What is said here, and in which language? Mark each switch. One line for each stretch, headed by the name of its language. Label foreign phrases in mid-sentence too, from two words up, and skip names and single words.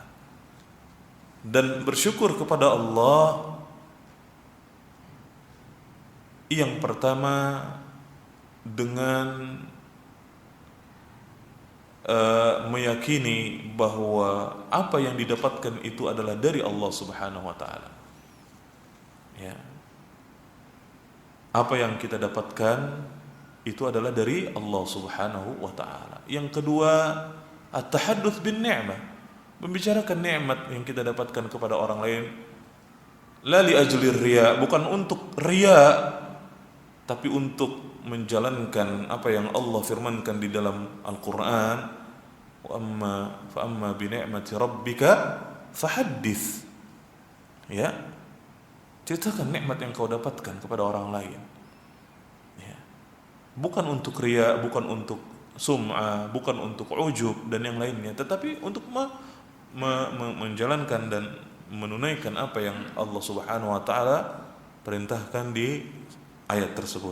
Indonesian: Dan bersyukur kepada Allah yang pertama dengan meyakini bahwa apa yang didapatkan itu adalah dari Allah
Arabic: سبحانه وتعالى.
Indonesian: Ya. Apa yang kita dapatkan itu adalah dari Allah
Arabic: سبحانه وتعالى.
Indonesian: Yang kedua,
Arabic: التحدث بالنعمة,
Indonesian: membicarakan nikmat yang kita dapatkan kepada orang lain,
Arabic: لا لأجل الرياء,
Indonesian: bukan untuk riya, tapi untuk menjalankan apa yang Allah firmankan di dalam Al-Qur'an,
Arabic: فأما بنعمة ربك فحدث.
Indonesian: Ya, ceritakan nikmat yang kau dapatkan kepada orang lain. Ya. Bukan untuk riya, bukan untuk sum'ah, bukan untuk ujub dan yang lainnya, tetapi untuk menjalankan dan menunaikan apa yang Allah
Arabic: سبحانه وتعالى
Indonesian: perintahkan di ayat tersebut.